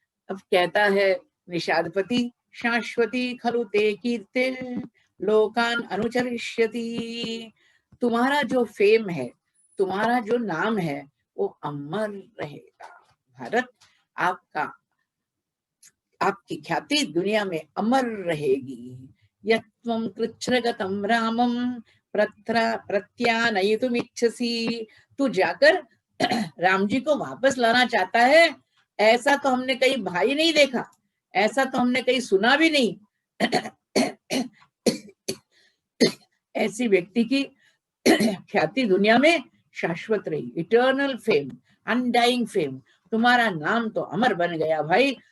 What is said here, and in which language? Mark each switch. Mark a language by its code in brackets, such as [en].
[hi] अब कहता है [sa] निषादपति, शाश्वती खलु ते कीर्ति लोकान अनुचरिष्यति। [hi] तुम्हारा जो फेम है, तुम्हारा जो नाम है, वो अमर रहेगा। भारत, आपकी ख्याति दुनिया में अमर रहेगी। [sa] यत्वं कृच्छ्रगतं रामं प्रत्यानयितुमिच्छसि। [hi] तू जाकर राम जी को वापस लाना चाहता है, ऐसा तो हमने कहीं भाई नहीं देखा, ऐसा तो हमने कहीं सुना भी नहीं। ऐसी व्यक्ति की ख्याति दुनिया में शाश्वत रही, [en] Eternal fame, undying fame. [hi] तुम्हारा नाम तो अमर बन गया भाई,